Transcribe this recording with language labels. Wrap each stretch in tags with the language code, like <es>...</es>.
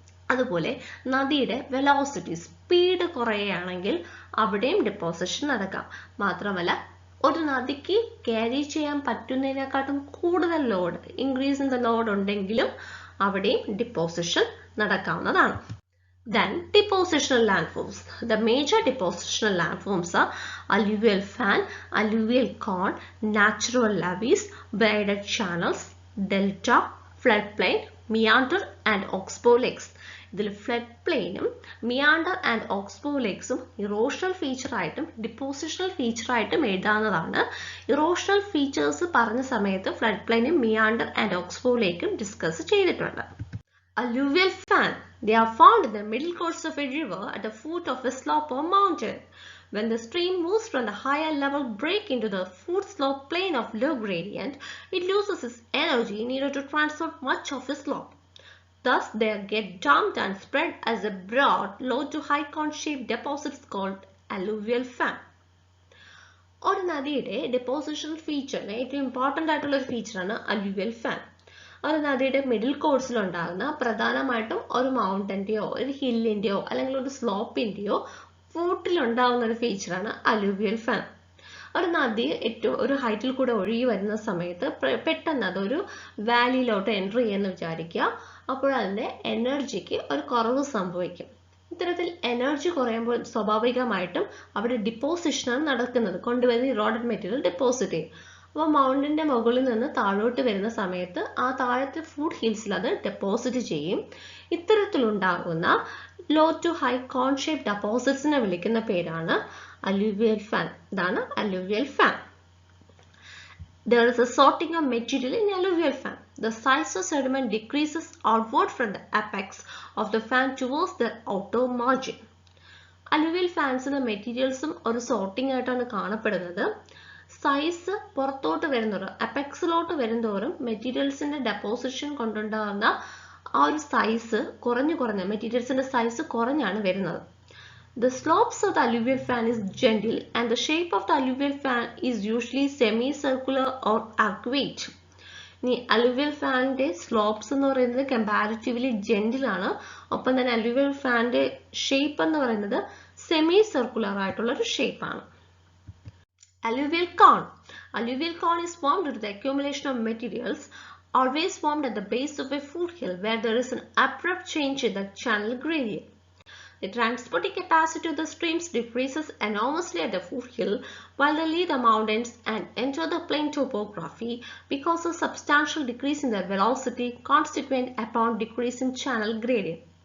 <ml>അതുപോലെ നദിയുടെ velocity, speed കുറയുകയാണെങ്കിൽ അവിടെയും ഡിപ്പോസിഷൻ നടക്കാം. മാത്രമല്ല, ഒരു നദിക്ക് ക്യാരി ചെയ്യാൻ പറ്റുന്നതിനെക്കാട്ടും കൂടുതൽ load,</ml> <en>increase in the load</en> <ml>ഉണ്ടെങ്കിലും അവിടെയും deposition നടക്കാവുന്നതാണ്.</ml> <en>Then depositional landforms. The major depositional landforms are alluvial fan, alluvial cone, natural levees, braided channels, delta, floodplain, meander and oxbow lakes.</en> <ml>ഇതിൽ ഫ്ലഡ് പ്ലെയിനും മിയാണ്ടർ ആൻഡ് ഓക്സ്ബോ ലേക്സും ഇറോഷണൽ ഫീച്ചർ ആയിട്ടും depositional feature ആയിട്ടും എഴുതാവുന്നതാണ്. Erosional features പറഞ്ഞ സമയത്ത് flood പ്ലെയിനും മിയാണ്ടർ and oxbow ലേക്കും discuss ചെയ്തിട്ടുണ്ട്.</ml> <en>Alluvial fan. They are found in the middle course of a river at the foot of a slope or mountain. When the stream moves from the higher level break into the foot slope plane of low gradient, it loses its energy needed to transport much of the slope. Thus, they get dumped and spread as a broad, low to high cone-shaped deposits called alluvial fan.</en> <ml>ഒരു നദിയുടെ deposition ഫീച്ചറിന് ഏറ്റവും important ആയിട്ടുള്ള ഒരു ഫീച്ചറാണ് അല്യൂവിയൽ fan. ഒരു നദിയുടെ middle കോഴ്സിലുണ്ടാകുന്ന പ്രധാനമായിട്ടും ഒരു മൗണ്ടൻ്റെയോ ഒരു ഹില്ലിൻ്റെയോ അല്ലെങ്കിൽ ഒരു സ്ലോപ്പിൻ്റെയോ ഫൂട്ടിലുണ്ടാകുന്ന ഒരു ഫീച്ചറാണ് അല്യൂവിയൽ ഫാൻ. ഒരു നദി ഏറ്റവും ഒരു ഹൈറ്റിൽ കൂടെ ഒഴുകി വരുന്ന സമയത്ത് പെട്ടെന്ന് അതൊരു വാലിയിലോട്ട് എൻ്റർ ചെയ്യുമെന്ന് വിചാരിക്കുക. അപ്പോൾ അതിൻ്റെ എനർജിക്ക് ഒരു കുറവ് സംഭവിക്കും. ഇത്തരത്തിൽ എനർജി കുറയുമ്പോൾ സ്വാഭാവികമായിട്ടും അവിടെ ഡിപ്പോസിഷനാണ് നടക്കുന്നത്, കൊണ്ടുവരുന്ന ഇറോഡഡ് മെറ്റീരിയൽ ഡെപ്പോസിറ്റ് ചെയ്യും. അപ്പോൾ മൗണ്ടിൻ്റെ മുകളിൽ നിന്ന് താഴോട്ട് വരുന്ന സമയത്ത് ആ താഴത്തെ ഫുഡ് ഹിൽസിൽ അത് ഡെപ്പോസിറ്റ് ചെയ്യും. ഇത്തരത്തിലുണ്ടാകുന്ന law to high cone shape ഡെപ്പോസിറ്റ്സിനെ വിളിക്കുന്ന പേരാണ് alluvial fan. ഇതാണ്</ml> <en>alluvial fan. There is a sorting of material in alluvial fan. The size of sediment decreases outward from the apex of the fan towards the outer margin.</en> <ml>Alluvial fansന്റെ മെറ്റീരിയൽസും ഒരു sorting ആയിട്ടാണ് കാണപ്പെടുന്നത്. Size പുറത്തോട്ട് വരുന്നതോറും അപെക്സിലോട്ട് വരുന്നതോറും മെറ്റീരിയൽസിന്റെ deposition കൊണ്ടുണ്ടാകുന്ന ആ ഒരു size കുറഞ്ഞ് മെറ്റീരിയൽസിന്റെ size കുറഞ്ഞാണ് വരുന്നത്.</ml> <en>The slopes of the alluvial fan is gentle and the shape of the alluvial fan is usually semicircular or arcuate.</en> <ml>ഇനി alluvial ഫാനിന്റെ സ്ലോപ്സ് എന്ന് പറയുന്നത് കമ്പാരിറ്റീവ്ലി ജെന്റിൽ ആണ്. ഒപ്പം തന്നെ alluvial ഫാനിന്റെ ഷേപ്പ് എന്ന് പറയുന്നത് സെമി സർക്കുലർ ആയിട്ടുള്ള ഒരു ഷേപ്പ് ആണ്.</ml> <en>Alluvial cone. Alluvial cone is formed due to the accumulation of materials always formed at the base of a foothill where there is an abrupt change in the channel gradient. The transporting capacity of the streams decreases enormously at the foothill while they leave the mountains and enter the plain topography because of substantial decrease in their velocity consequent upon decrease in channel gradient.</en>